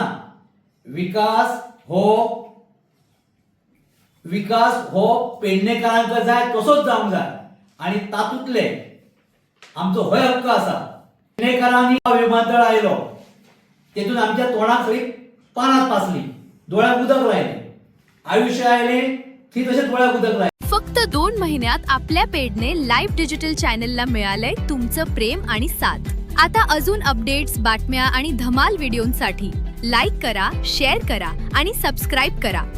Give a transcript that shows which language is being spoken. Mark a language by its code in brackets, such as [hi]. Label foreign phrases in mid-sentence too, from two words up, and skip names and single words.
[kok] विकास हो पेडणेकरांका जाय तसोच जावंक जाय आणि तातूंतले आमचो होय हक्क आसा. पेडणेकरांनी विमानतळ आयलो तेतून आमच्या तोंडाक सगळी पानात पासली, डोळ्याक उदक राहिले, आयुष्य आयले ती तसेच डोळ्याक उदक राहिले. [mr] फक्त 2 महिन्यात आपल्या पेडणे लाईव्ह डिजिटल चॅनलला मिळालंय तुमचं प्रेम आणि साथ. आता अजून अपडेट्स, बातम्या आणि धमाल व्हिडिओंसाठी लाईक करा, शेअर करा आणि सबस्क्राईब करा.